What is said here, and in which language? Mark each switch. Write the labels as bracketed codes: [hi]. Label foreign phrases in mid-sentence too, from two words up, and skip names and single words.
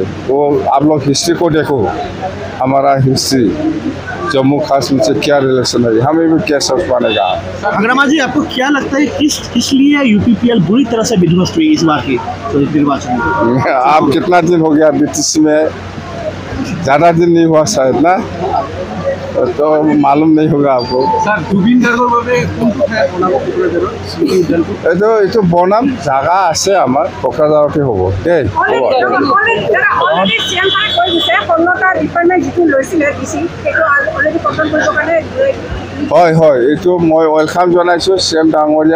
[hi] वो आप लोग हिस्ट्री को देखो, हमारा हिस्ट्री जम्मू कश्मीर से क्या रिलेशन है, हमें भी गेस्ट हाउस बनेगा। अग्रमा जी, आपको क्या लगता है किस लिए यूपीपीएल बुरी तरह से विध्वस्त हुई इस बार की निर्वाचन में? आप कितना दिन हो गया बीटीसी में? ज़्यादा दिन नहीं हुआ शायद ना, तो मालूम नहीं होगा आपको। [as] এইটো বনাম জাগা আছে আমাৰ কোকৰাঝাৰতে হ'ব দেই। হয় হয়, এইটো মই ৱেলকাম জনাইছোঁ CM ডাঙৰীয়াক।